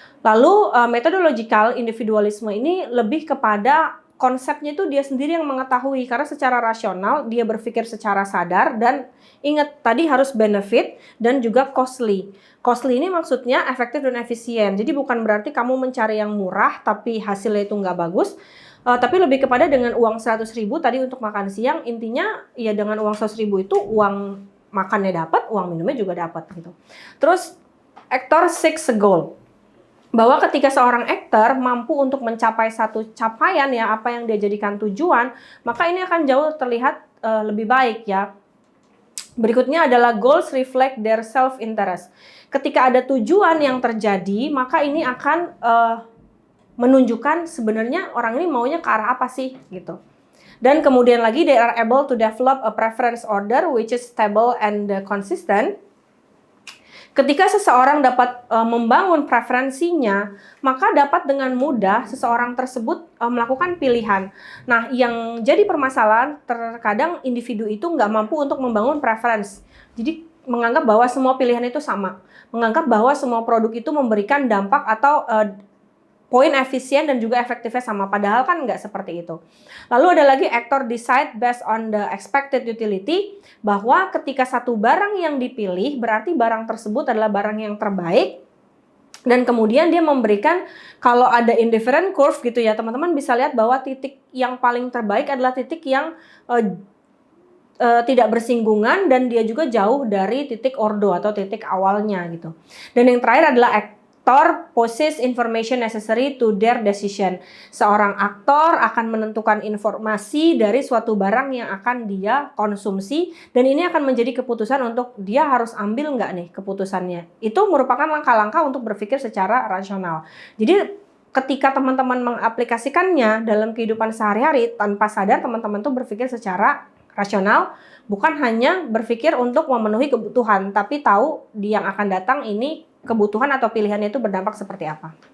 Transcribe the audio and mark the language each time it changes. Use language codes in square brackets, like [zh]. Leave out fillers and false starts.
[id] Lalu methodological individualisme ini lebih kepada konsepnya itu dia sendiri yang mengetahui karena secara rasional dia berpikir secara sadar dan ingat tadi harus benefit dan juga costly. Costly ini maksudnya efektif dan efisien. Jadi bukan berarti kamu mencari yang murah tapi hasilnya itu nggak bagus. Tapi lebih kepada dengan uang 100.000 tadi untuk makan siang, intinya ya dengan uang 100.000 itu uang makannya dapat, uang minumnya juga dapat gitu. [en] Terus actor seeks a goal. [id] Bahwa ketika seorang aktor mampu untuk mencapai satu capaian ya apa yang dia jadikan tujuan, maka ini akan jauh terlihat lebih baik ya. Berikutnya adalah [en] goals reflect their self-interest. [id] Ketika ada tujuan yang terjadi, maka ini akan menunjukkan sebenarnya orang ini maunya ke arah apa sih gitu. Dan kemudian lagi [en] they are able to develop a preference order which is stable and consistent. [id] Ketika seseorang dapat membangun preferensinya, maka dapat dengan mudah seseorang tersebut melakukan pilihan. Nah, yang jadi permasalahan terkadang individu itu nggak mampu untuk membangun preference. Jadi menganggap bahwa semua pilihan itu sama. Menganggap bahwa semua produk itu memberikan dampak atau poin efisien dan juga efektifnya sama, padahal kan nggak seperti itu. Lalu ada lagi [en] actor decide based on the expected utility, [id] bahwa ketika satu barang yang dipilih, berarti barang tersebut adalah barang yang terbaik, dan kemudian dia memberikan, kalau ada indifferent curve gitu ya, teman-teman bisa lihat bahwa titik yang paling terbaik adalah titik yang tidak bersinggungan dan dia juga jauh dari titik ordo atau titik awalnya gitu. Dan yang terakhir adalah [en] actor possess information necessary to their decision. [id] Seorang aktor akan menentukan informasi dari suatu barang yang akan dia konsumsi, dan ini akan menjadi keputusan untuk dia harus ambil nggak nih keputusannya. Itu merupakan langkah-langkah untuk berpikir secara rasional. Jadi ketika teman-teman mengaplikasikannya dalam kehidupan sehari-hari, tanpa sadar teman-teman tuh berpikir secara rasional, bukan hanya berpikir untuk memenuhi kebutuhan, tapi tahu di yang akan datang ini kebutuhan atau pilihannya itu berdampak seperti apa.